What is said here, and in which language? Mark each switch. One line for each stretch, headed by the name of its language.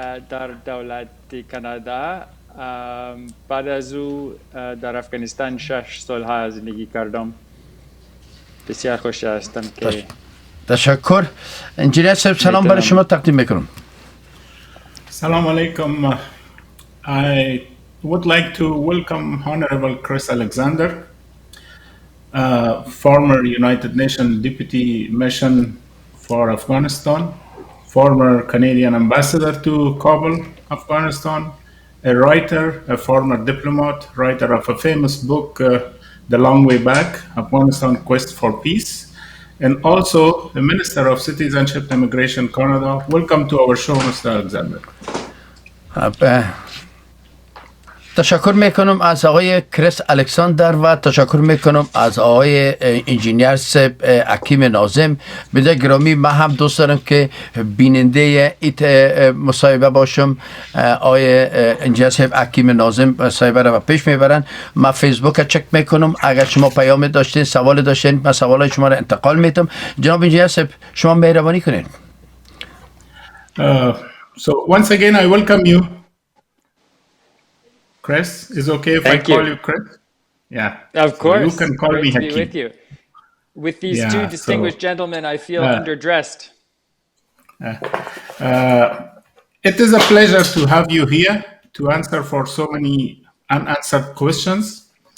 Persian: در دولت کانادا. بعد از او در افغانستان 6 سال زندگی کردم. بسیار خوشحال هستم که تشکر. انجینیر صاحب سلام برای شما تقدیم میکنم. سلام علیکم.
English: I would like to welcome Honorable Chris Alexander, former United Nations Deputy Mission for Afghanistan, former Canadian Ambassador to Kabul, Afghanistan, a writer, a former diplomat, writer of a famous book, The Long Way Back, Afghanistan Quest for Peace, and also the Minister of Citizenship and Immigration, Canada. Welcome to our show, Mr. Alexander.
Persian: تشکر میکنم از آقای کریس الکساندر و تشکر میکنم از آقای انجینیر حکیم ناظم. بده گرامی، من هم دوست دارم که بیننده ایت مصاحبه باشم. آقای انجینیر حکیم ناظم مصاحبه را پیش میبرن. من فیسبوک چک میکنم، اگر شما پیام داشتین، سوال داشتین، من سوالای شما را انتقال میدم. جناب انجینیر شما مهربانی کنین.
English: So once again I welcome you. Chris, is it okay if I call you Chris? Yeah. Of course. So you can call me Great to Hakeem. be with you. With these two distinguished gentlemen, I feel underdressed. It is a pleasure to have you here to answer for so many unanswered questions.